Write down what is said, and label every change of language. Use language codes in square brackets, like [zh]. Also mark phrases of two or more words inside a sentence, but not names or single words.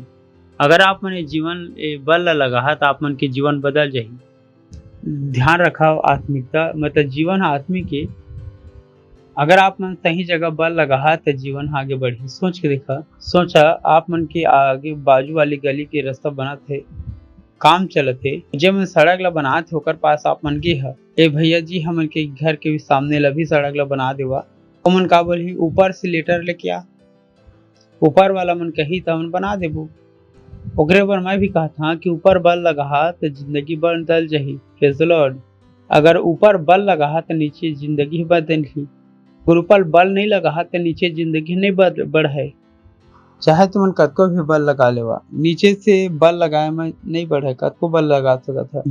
[hne] अगर आप मन जीवन बल ला लगा तो आप मन के जीवन बदल जाही। ध्यान रखा आत्मिकता मतलब जीवन आत्मिक के, अगर आप मन सही जगह बल लगा तो जीवन आगे बढ़ी। सोच के देखा, सोचा आप मन के आगे बाजू वाली गली के रास्ता बना थे, काम चलत है, जब मन सड़क ला बना थे ओकर पास आप मन गे है, ए भैया जी हमन के घर के भी सामने ला भी सड़क ला बना देवा। ओमन का बोली ऊपर से लेटर लेके आ, ऊपर वाला मन कही तो हमन बना देबो। ओकरे पर मैं भी कहा था कि ऊपर बल लगा तो जिंदगी बदल जाही। [en] Praise the Lord. [hne] अगर ऊपर बल लगा तो नीचे जिंदगी बदलही, और ऊपर बल नहीं लगा तो नीचे जिंदगी नहीं बढ़े। चाहे तुमन कतको भी बल लगा लेवा, नीचे से बल लगाए में नहीं बढ़े, कतको बल लगा सकत है।